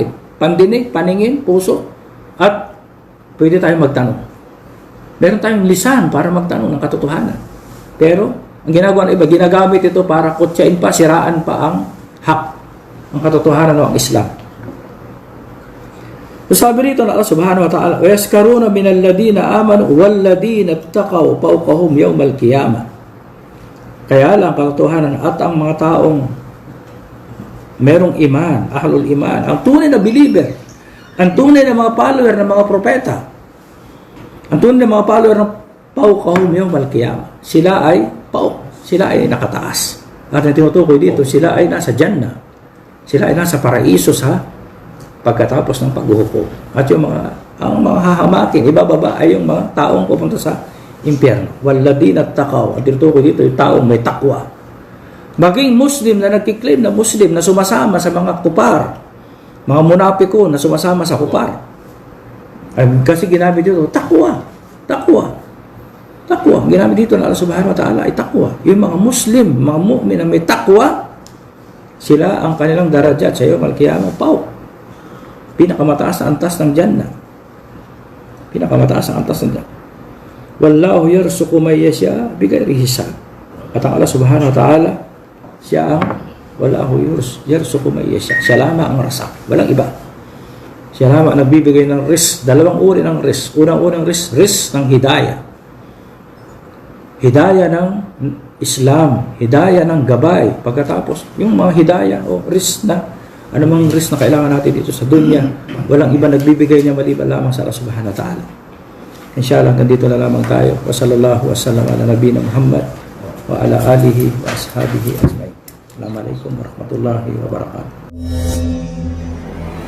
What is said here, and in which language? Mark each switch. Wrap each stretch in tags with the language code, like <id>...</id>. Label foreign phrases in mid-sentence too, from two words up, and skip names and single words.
<tl>Pandinig, paningin, puso, at pwede tayong magtanong. Meron tayong lisan para magtanong ng katotohanan. Pero ang ginagawa ng iba, ginagamit ito para kutsain pa, siraan pa ang hak, ang katotohanan o ang Islam. So sabi rito na</tl> <ar>الله سبحانه وتعالى, وَيَسْكَرُونَ مِنَ الَّذِينَ آمَنُوا وَالَّذِينَ اتَّقَوْا فَوْقَهُمْ يَوْمَ الْقِيَامَةِ.</ar> <tl>Kaya lang katotohanan at ang mga taong merong iman,</tl> <ar>أهل الإيمان,</ar> <tl>ang tunay na believer, ang tunay na mga follower ng mga propeta, ang tunay na mga follower ng</tl> <ar>فَوْقَهُمْ يَوْمَ الْقِيَامَةِ.</ar> <tl>Sila ay nakataas. At ang tinutukoy dito, sila ay nasa Jannah. Sila ay nasa paraiso sa pagkatapos ng paghuhukom. At yung ang mga hahamakin, ibababa ay yung mga taong pupunta sa impyerno.</tl> <ar>والذين اتقوا.</ar> <tl>At tinutukoy dito yung taong may takwa. Maging Muslim na nagkiklaim na Muslim na sumasama sa mga kupar, mga munapiko na sumasama sa kupar. Kasi ginamit dito, takwa. Ginamit dito na</tl> <ar>الله سبحانه وتعالى</ar> <tl>ay takwa. Yung mga Muslim, mga mu'min na may takwa, sila ang kanilang darajat sa</tl> <ar>يوم القيامة,</ar> <tl>pinakamataas na antas ng Jannah. Pinakamataas na antas ng Jannah.</tl> <ar>والله يرزق من يشاء بغير حساب.</ar> <tl>At ang</tl> <ar>الله سبحانه وتعالى,</ar> <tl>siya ang</tl> <ar>والله يرزق من يشاء.</ar> <tl>Siya lamang ang rasak, walang iba. Siya lamang nagbibigay ng rizq. Dalawang uri ng rizq. Unang rizq ng hidayah. Hidayah ng Islam, hidayah ng gabay. Pagkatapos, yung mga hidayah o rizq na anumang risk na kailangan natin dito sa dunya, walang iba nagbibigay niya maliban lamang sa</tl> <ar>الله سبحانه وتعالى.</ar> <tl>Inshallah, nandito na lamang tayo.</tl> <ar>وصلى الله وسلم على نبينا محمد وعلى آله وأصحابه أجمعين. السلام عليكم ورحمة الله وبركاته.</ar>